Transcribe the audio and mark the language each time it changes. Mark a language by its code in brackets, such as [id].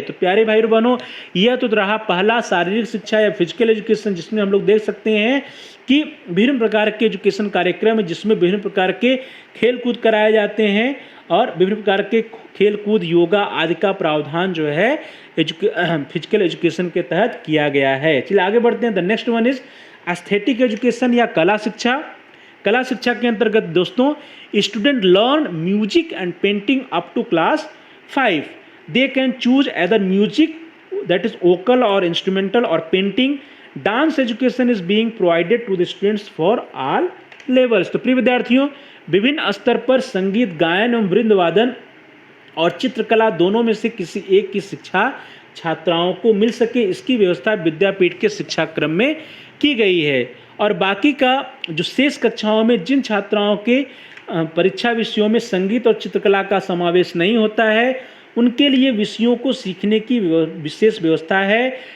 [hi] तो प्यारे भाई और बहनों, यह तो रहा पहला शारीरिक शिक्षा या फिजिकल एजुकेशन, जिसमें हम लोग देख सकते हैं कि विभिन्न प्रकार के एजुकेशन कार्यक्रम है, जिसमें विभिन्न प्रकार के खेल कूद कराए जाते हैं और विभिन्न प्रकार के खेल कूद, योगा आदि का प्रावधान जो है फिजिकल एजुकेशन के तहत किया गया है। चलिए आगे बढ़ते हैं। [en] the next one is aesthetic education [hi] या कला शिक्षा। कला शिक्षा के अंतर्गत दोस्तों [en] Student learn music and painting up to class 5. They can choose either music, that is vocal or instrumental, or painting. Dance education is being provided to the students for all levels. [hi] तो प्रिय विद्यार्थियों, विभिन्न स्तर पर संगीत, गायन एवं वृंद वादन और चित्रकला दोनों में से किसी एक की शिक्षा छात्राओं को मिल सके, इसकी व्यवस्था विद्यापीठ के शिक्षा क्रम में की गई है। और बाकी का जो शेष कक्षाओं में जिन छात्राओं के परीक्षा विषयों में संगीत और चित्रकला का समावेश नहीं होता है, उनके लिए विषयों को सीखने की विशेष व्यवस्था है।